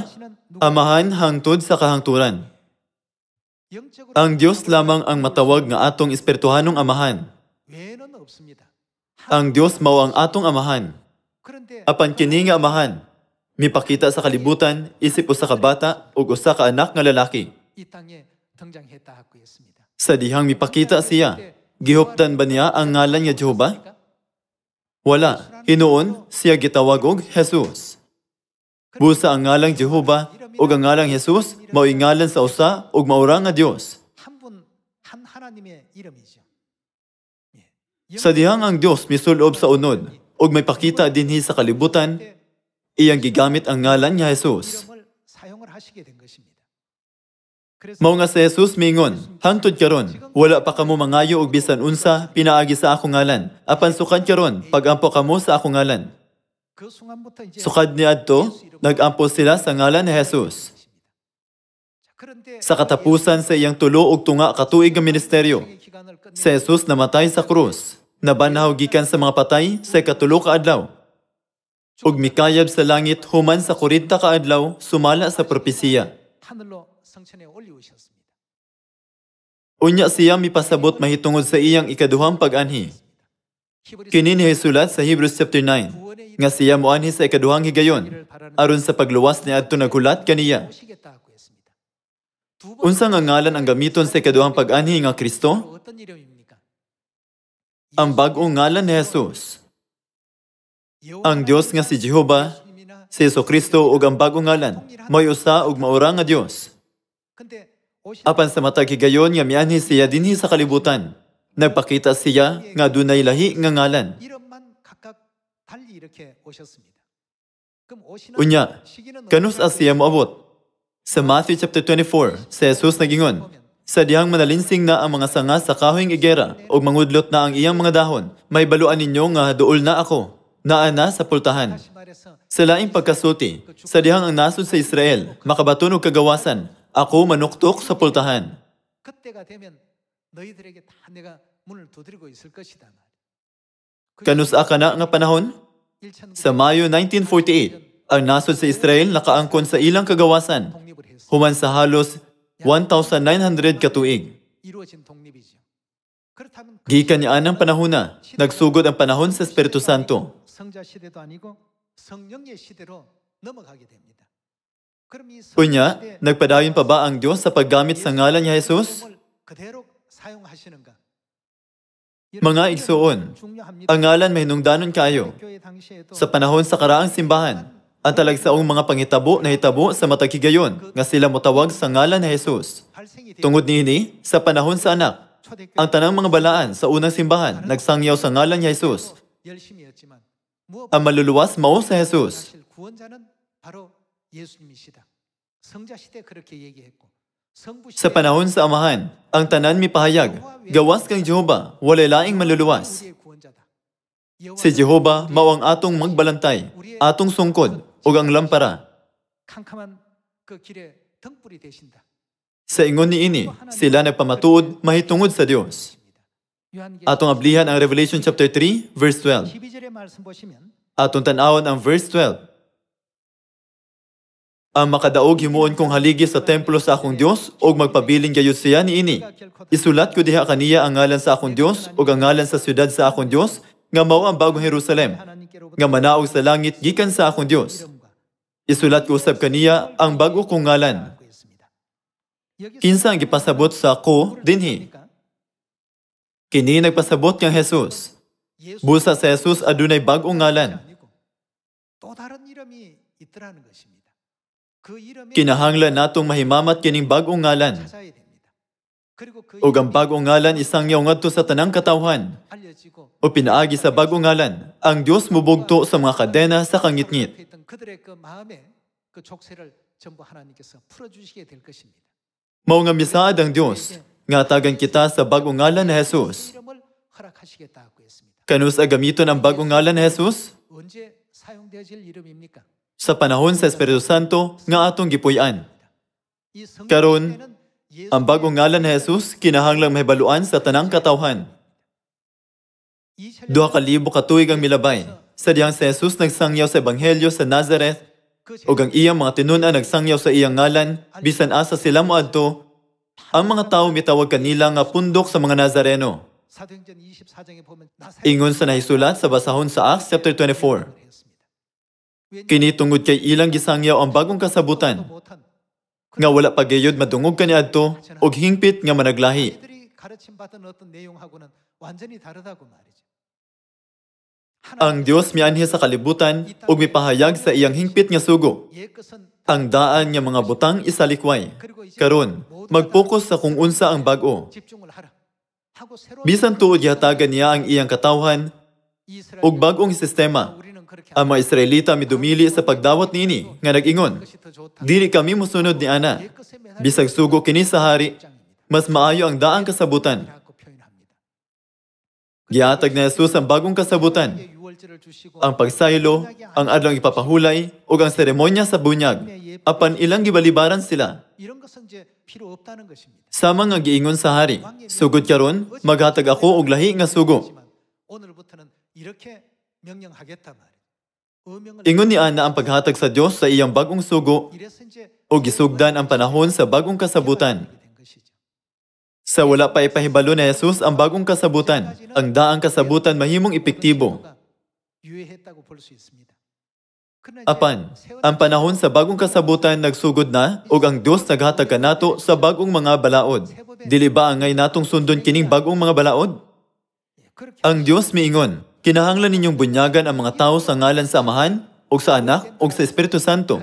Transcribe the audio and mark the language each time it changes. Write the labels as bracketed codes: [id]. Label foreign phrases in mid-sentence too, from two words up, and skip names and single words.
[ceb] Amahan hangtod sa kahangturan. Ang Dios lamang ang matawag nga atong espirituhanong amahan. Ang Dios mao ang atong amahan. Apan kini nga amahan, mipakita sa kalibutan, isip usa ka bata ug usa ka anak nga lalaki. [ko] 이 땅에 등장했다 하고 했습니다. [ceb] Sa dihang mipakita siya, gihuptan ba niya ang ngalan nga Jehova? Wala. Hinuon siya gitawag og Jesus. Busa ang ngalang Jehova ug ang ngalang Jesus mao'y ngalan sa usa ug maura nga Dios. [ko] 한 하나님의 이름이죠. [ceb] Sa dihang ang Dios misulob sa unod ug may pakita dinhi sa kalibutan, iyang gigamit ang ngalan nga Jesus. [ko] 이름을 사용을 하시게 된 것입니다. [ceb] Mao nga si Jesus mingon, hangtod karon, wala pa kamo mangayo og bisan unsa pinaagi sa akong ngalan. Apan sukad karon, pagampo kamo sa akong ngalan. [ko] 그 순간부터 이제 [ceb] Sukad niadto, nag-ampo sila sa ngalan ni Jesus. [ko] 그런데 [ceb] Sa katapusan sa iyang tulo ug tunga ka tuig nga ministeryo, [ko] 기간을 끝내 [ceb] si Jesus namatay sa krus. Nabanhaw gikan sa mga patay sa ikatulo ka adlaw. Ug mikayab sa langit human sa 40 ka adlaw sumala sa propesiya. [ko] 하늘로 성천에 올리우셨습니다. [ceb] Unya siya mipasabot mahitungod sa iyang ikaduhang pag-anhi. Kini ni sulat sa [en] Hebrews chapter 9 [ceb] nga siya moanhi sa ikaduhang higayon aron sa pagluwas niadto naghulat kaniya. [ko] 오시겠다 하고 했습니다. [ceb] Unsa nga ngalan ang gamiton sa ikaduhang pag-anhi nga Kristo? [ko] 어떤 이름입니까? [ceb] Ang bag-ong ngalan ni Jesus. Ang Dios nga si Jehova, si Jesucristo ug ang bag-ong ngalan, mo'y usa ug maura nga Dios. [ko] 근데 [ceb] Apan sa matag higayon nga mianhi siya dinhi sa kalibutan, nagpakita siya nga dunay lahi nga ngalan. [ko] 이름만 각각 달리 이렇게 오셨습니다. 그럼 오시는 [ceb] Unya, [ko] 시기는 [ceb] kanus siya moabot. Sa [en] Matthew chapter 24, [ceb] si Jesus nagingon, sa dihang manalinsing na ang mga sanga sa kahoyng igera ug mangudlot na ang iyang mga dahon, may baluan ninyo nga duol na ako, naa na sa pultahan. [ko] 다시 말해서 [ceb] Sa laing pagkasulti, sa dihang ang nasod sa Israel, makabaton og kagawasan, ako manuktok sa pultahan. [ko] 그때가 되면 너희들에게 다 내가 문을 두드리고 있을 것이다. [ceb] Kanusa ka na nga panahon? Sa Mayo 1948, ang nasod sa Israel nakaangkon sa ilang kagawasan, [ko] 독립을 했어. [ceb] human sa halos 1,900 katuig. [ko] 이루어진 독립이죠. 그렇다면 [ceb] Gikan niya ang panahona, nagsugod ang panahon sa Espiritu Santo. [ko] 성자 시대도 아니고 성령의 시대로 넘어가게 됩니다. 그럼 이 [ceb] Unya, [ko] 성자 시대 [ceb] nagpadayon pa ba ang Diyos sa paggamit sa ngalan ni Jesus? [ko] 이름을 그대로 사용하시는가? [ceb] Mga igsuon, ang ngalan may hinungdanon kayo. [ko] 교회 당시에도 [ceb] Sa panahon sa karaang simbahan, ang talagsaong mga pangitabo na hitabo sa matag higayon nga sila motawag sa ngalan ni Jesus. [ko] 발생이 되 [ceb] Tungod niini, sa panahon sa anak, [ko] 초대교회 [ceb] ang tanang mga balaan sa unang simbahan nagsangyaw sa ngalan ni Jesus. [ko] 열심히 했지만 무엇보다 [ceb] Ang maluluwas mao sa Jesus. [ko] 사실 구원자는 바로 예수님이시다. 성자 시대 그렇게 얘기했고 성부 [ceb] Sa [ko] 시대 [ceb] panahon sa amahan, ang tanan mipahayag, gawas kang Jehova, walay laing maluluwas. [ko] 우리의 구원자다. [ceb] Si Jehova mao ang atong magbalantay, atong sungkod, ug ang lampara. [ko] 캄캄한 그 길에 등불이 되신다. [ceb] Sa ingon niini, sila nagpamatuod mahitungod sa Dios. 요한계시록 Atong ablihan ang [en] Revelation chapter 3, verse 12. [ko] 12절의 말씀 보시면 [ceb] Atong tanawon ang [en] verse 12. [ceb] Ang makadaog himuon kong haligi sa templo sa akong Dios ug magpabiling gayud siya niini. Isulat ko diha kaniya ang ngalan sa akong Dios ug ang ngalan sa syudad sa akong Dios nga mao ang bagong Jerusalem [ko] 하나님께로부터 [ceb] nga manaog sa langit gikan sa akong Dios. [ko] 이름과 [ceb] Isulat ko usab kaniya ang bago kong ngalan. [ko] 하고 있습니다. 여기서 [ceb] Kinsa ang gipasabot sa ko dinhi? Kini nagpasabot kang Jesus. 예수 Busa sa Jesus adunay bagong ngalan. [ko] 아니고 또 다른 이름이 있더라는 것입니다. 그 이름이 [ceb] Kinahanglan natong mahimamat kining bagong ngalan. [ko] 찾아야 됩니다. 그리고 그 [ceb] Ug ang bagong ngalan isangyaw ngadto sa tanang katawhan. [ko] 알려지고 [ceb] O pinaagi sa bagong ngalan, ang Diyos mubugto sa mga kadena sa kangitngit. [ko] 옆에 있던 그들의 그 마음에 그 족쇄를 전부 하나님께서 풀어주시게 될 것입니다. [ceb] Mao nga misaad ang Diyos, nga tagan kita sa bagong ngalan ni Jesus. [ko] 그 이름을 허락하시겠다 하고 했습니다. [ceb] Kanus gamiton ang bagong ngalan ni Jesus? [ko] 언제 사용되어질 이름입니까? [ceb] Sa panahon sa Espiritu Santo nga atong gipuy-an. [ko] 이 성경 [ceb] Karon, [ko] 시대는 예수 [ceb] Ang bagong ngalan ni Jesus kinahanglang mahibaluan sa tanang katawhan. 2000 2,000 katuig ang milabay. Sa diyang si Jesus nagsangyaw sa Ebanghelyo sa Nazareth, [ko] 그 [ceb] ug ang iyang mga tinunan nagsangyaw sa iyang ngalan, bisan asa sila moadto, ang mga tawo mitawag kanila nga pundok sa mga Nazareno. [ko] 사도행전 24장에 보면 [ceb] Ingon sa nahisulat sa basahon sa [en] Acts chapter 24. [ceb] Kini tungod kay ilang gisangyaw ang bagong kasabutan. nga wala pagayod madungog kaniadto og hingpit nga managlahi. [ko] 아이들이 가르침 받은 어떤 내용하고는 완전히 다르다고 말이죠. [ceb] Ang Dios mianhi sa kalibutan ug mipahayag sa iyang hingpit nga sugo. [ko] 옛 것은 [ceb] Ang daan nga mga butang isalikway. Karon, mag-focus sa kung unsa ang bag-o. [ko] 집중을 하라 하고 새로운 [ceb] Bisan tuod yatagan niya ang iyang katawhan 이스라엘 ug bag-ong sistema. [ko] 우리는 그렇게 [ceb] Ang mga Israelita midumili sa pagdawat niini nga nag-ingon, [ko] 것이 더 좋다. [ceb] dili kami musunod ni ana. [ko] 옛 것에 매달려 [ceb] Bisag sugo kini sa hari, mas maayo ang daang kasabutan. [ko] 라고 표현합니다. [ceb] Gihatag na Jesus ang bagong kasabutan, [ko] 유월절을 주시고 [ceb] ang pagsaylo, ang adlong ipapahulay, ug ang seremonya sa bunyag. Apan ilang gibalibaran sila. [ko] 이런 것은 이제 필요 없다는 것입니다. [ceb] Sama nga giingon sa hari, sugod karon, maghatag ako og lahi nga sugo. [ko] 하지만 오늘부터는 이렇게 명령하겠다 말이에요. 어명을 [ceb] Ingon ni Ana ang paghatag sa Dios sa iyang bagong sugo [ko] 이래서 이제 [ceb] o gisugdan ang panahon sa bagong kasabutan. [ko] 된 것이죠. [ceb] Sa wala pa ipahibalo na Jesus ang bagong kasabutan, ang daang kasabutan mahimong epektibo. [ko] 유예했다고 볼 수 있습니다. 그러나 이제 [ceb] Apan, [ko] 세월 [ceb] ang panahon sa bagong kasabutan nagsugod na ug ang Dios naghatag kanato sa bagong mga balaod. Dili ba angay natong sundon kining bagong mga balaod? [ko] 그렇게 [ceb] Ang Dios miingon, kinahanglan ninyong bunyagan ang mga tao sa ngalan sa Amahan, ug sa Anak, ug sa Espiritu Santo.